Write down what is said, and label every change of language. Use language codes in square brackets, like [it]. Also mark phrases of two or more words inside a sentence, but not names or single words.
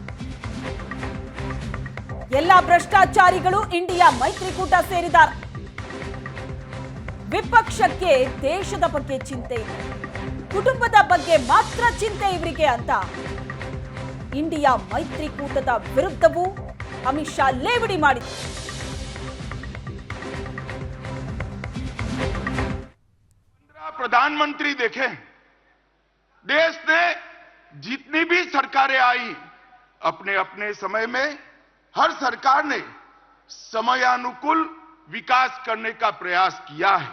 [kn] ಎಲ್ಲ ಭ್ರಷ್ಟಾಚಾರಿಗಳು ಇಂಡಿಯಾ ಮೈತ್ರಿಕೂಟ ಸೇರಿದ್ದಾರೆ. ವಿಪಕ್ಷಕ್ಕೆ ದೇಶದ ಬಗ್ಗೆ ಚಿಂತೆ ಇಲ್ಲ, ಕುಟುಂಬದ ಬಗ್ಗೆ ಮಾತ್ರ ಚಿಂತೆ ಇವರಿಗೆ ಅಂತ ಇಂಡಿಯಾ ಮೈತ್ರಿಕೂಟದ ವಿರುದ್ಧವೂ ಅಮಿತ್ ಶಾ ಲೇವಡಿ ಮಾಡಿದ್ರು. [hi] प्रधानमंत्री देखें, देश ने जितनी भी सरकारें आई अपने अपने समय में हर सरकार ने समयानुकूल विकास करने का प्रयास किया है.